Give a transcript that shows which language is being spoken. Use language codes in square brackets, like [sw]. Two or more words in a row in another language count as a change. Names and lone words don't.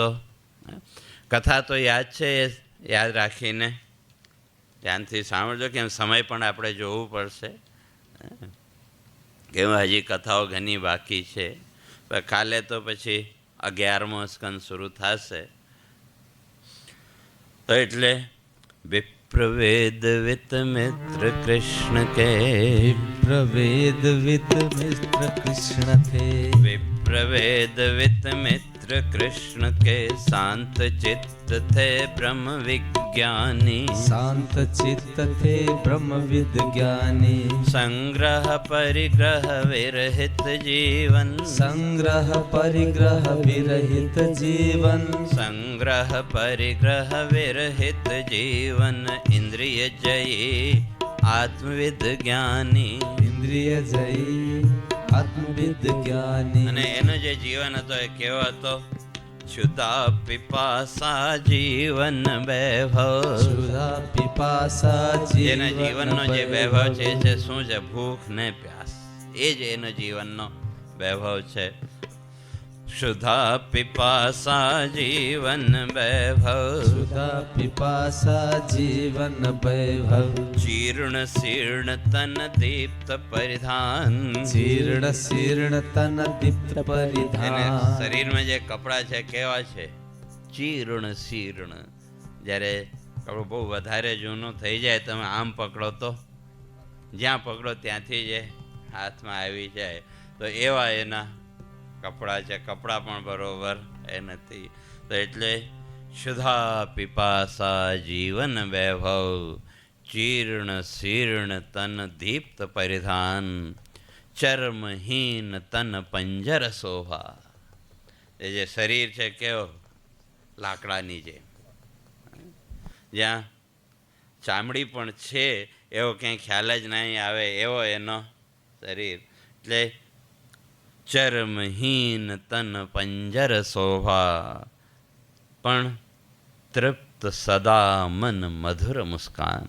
[gu] કથા તો યાદ છે, એ યાદ રાખીને ધ્યાનથી સાંભળજો, કેમ સમય પણ આપણે જોવું પડશે. કેમ હજી કથાઓ ઘણી બાકી છે. કાલે તો પછી 11મો સ્કંદ શરૂ થશે. તો એટલે [hi] विप्रवेद वित मित्र कृष्ण के, विप्रवेद वित मित्र कृष्ण थे, विप्रवेद वित मित्र कृष्ण के, शांत चित्त थे ब्रह्म विज्ञानी, शांत चित्त थे ब्रह्म विज्ञानी, संग्रह परिग्रह विरहित जीवन, संग्रह परिग्रह विरहित जीवन, संग्रह परिग्रह विरहित जीवन, इंद्रिय जयी आत्मविद ज्ञानी, इंद्रिय जयी आत्मविद ज्ञानी. [gu] અને એનો જે જીવન હતો એ કેવો હતો. [hi] क्षुधा पिपासा जीवन वैभव, क्षुधा पिपासा [gu] જેના જીવનનો જે વૈભવ છે એ છે શું છે? ભૂખ ને પ્યાસ. એ જ એનો જીવનનો વૈભવ છે. [hi] क्षुधा पिपासा जीवन वैभव क्षुधा पिपासा जीवन वैभव जीर्ण शीर्ण तन दीप्त परिधान जीर्ण शीर्ण तन दीप्त [gu] એને પરિધાન શરીરમાં જે કપડાં છે કેવા છે? [hi] चीर्ण शीर्ण. [gu] જ્યારે કપડું બહુ વધારે જૂનું થઈ જાય તમે આમ પકડો તો જ્યાં પકડો ત્યાંથી જે હાથમાં આવી જાય, તો એવા એના કપડાં છે. કપડાં પણ બરોબર એ નથી. તો એટલે [hi] क्षुधा पिपासा जीवन वैभव चीर्ण शीर्ण तन दीप्त परिधान चर्महीन तन पंजर शोभा. [gu] એ જે શરીર છે કેવો? લાકડાની જેમ, જ્યાં ચામડી પણ છે એવો ક્યાંય ખ્યાલ જ નહીં આવે એવો એનો શરીર. એટલે [hi] चर्महीन तन पंजर शोभा [gu] પણ [hi] तृप्त सदा मन मधुर मुस्कान.